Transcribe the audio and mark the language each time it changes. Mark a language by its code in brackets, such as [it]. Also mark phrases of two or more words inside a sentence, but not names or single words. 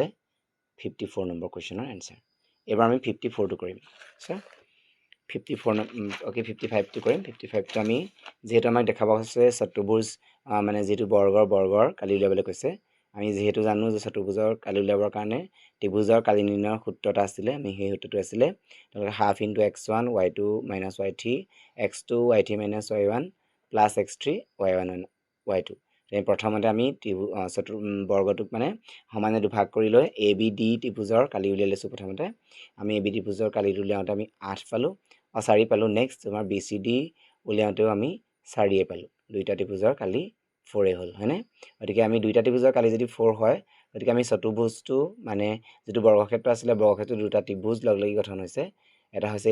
[as] 54 নম্বৰ কুৱেশ্যনৰ এনসাৰ এবাৰ আমি 54টো কৰিম সো 54 ওকে 55টো কৰিম 55টো আমি যেহেতু আমাক দেখাব হৈছে চতুৰ্ভুজ মানে যেটো বৰ্গৰ কালি উলিয়াবলৈ কৈছে আমি যেহেতু জানো যে চতুৰ্ভুজৰ কালি উলিয়াবৰ কাৰণে ত্ৰিভুজৰ কালি নিৰ্ণয়ৰ সূত্ৰটা আছিলে আমি সেই সূত্ৰটো আছিলে তাহলে [en] half into [as] x1 y2 - y3 x2 y3 - y1 প্লাস x3 y1 y2 প্ৰথমতে আমি বৰ্গটোক মানে সমানে দুভাগ কৰি লৈ ABD ত্ৰিভুজৰ কালি উলিয়াই লৈছোঁ প্ৰথমতে আমি ABD ত্ৰিভুজৰ কালিটো উলিয়াওঁতে আমি 8 পালোঁ 4 পালোঁ নেক্সট তোমাৰ BCD উলিয়াওঁতেও আমি 4 পালোঁ দুইটা ত্ৰিভুজৰ কালি 4 হ'ল হয়নে গতিকে আমি দুইটা ত্ৰিভুজৰ কালি যদি 4 হয় গতিকে আমি চতুৰ্ভুজটো মানে যেটো বৰ্গক্ষেত্ৰ আছিল বৰ্গক্ষেত্ৰ দুটা ত্ৰিভুজ লগলাগি গঠন হৈছে এটা হৈছে